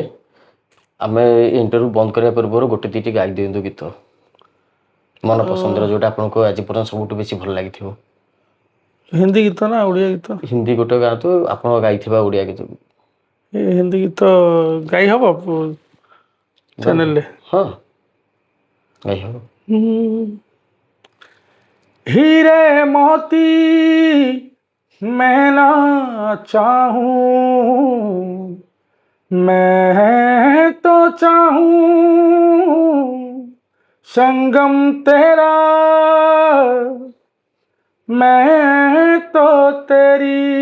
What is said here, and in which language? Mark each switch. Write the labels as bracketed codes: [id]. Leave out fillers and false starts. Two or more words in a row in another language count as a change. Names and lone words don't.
[or] ଆମେ ଇଣ୍ଟରଭ୍ୟୁ ବନ୍ଦ କରିବା ପୂର୍ବରୁ ଗୋଟେ ଦୁଇଟି ଗାଇ ଦିଅନ୍ତୁ ଗୀତ, ମନ ପସନ୍ଦର, ଯେଉଁଟା ଆପଣଙ୍କୁ ଆଜି ପର୍ଯ୍ୟନ୍ତ ସବୁଠୁ ବେଶୀ ଭଲ ଲାଗିଥିବ। ହିନ୍ଦୀ ଗୀତ ନା ଓଡ଼ିଆ ଗୀତ? ହିନ୍ଦୀ ଗୋଟେ ଗାଆନ୍ତୁ, ଆପଣ ଗାଇଥିବା ଓଡ଼ିଆ ଗୀତ। ହିନ୍ଦୀ ଗୀତ ଗାଇ ହବ ଚ୍ୟାନେଲରେ? ହଁ ଗାଇ ହବ। [hi] हीरे मोती मैं ना चाहूं, मैं तो चाहूं संगम तेरा, मैं तो तेरी